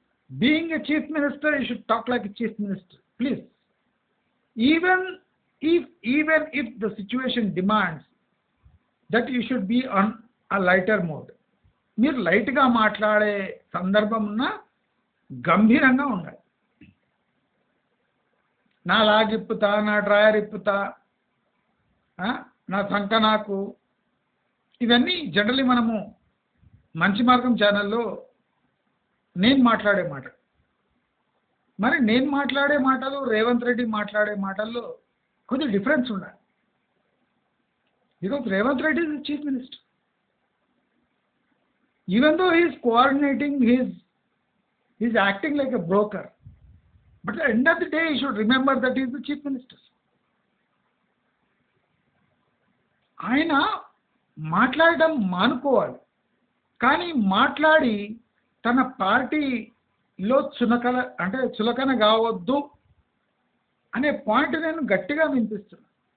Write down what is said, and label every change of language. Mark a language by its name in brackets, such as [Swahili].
[English] Being a chief minister, you should talk like a chief minister, please. Even if the situation demands that you should be on a lighter mode, [Telugu] మీరు లైట్గా మాట్లాడే సందర్భం ఉన్న గంభీరంగా ఉండాలి. నా లాగిప్పుతా, నా డ్రాయర్ ఇప్పుతా, నా సంక నాకు, ఇవన్నీ జనరల్లీ మనము మంచి మార్గం ఛానల్లో నేను మాట్లాడే మాట. మరి నేను మాట్లాడే మాటలు రేవంత్ రెడ్డి మాట్లాడే మాటల్లో కొద్ది డిఫరెన్స్ ఉండాలి. [English] Because Revanth Reddy is the chief minister. Even though he is coordinating, he is acting like a broker. But at the end of the day, he should remember that he is the chief minister. [Telugu] ఆయన మాట్లాడడం మానుకోవాలి, కానీ మాట్లాడి తన పార్టీలో చులకన కావద్దు అనే పాయింట్ నేను గట్టిగా వినిపిస్తున్నా.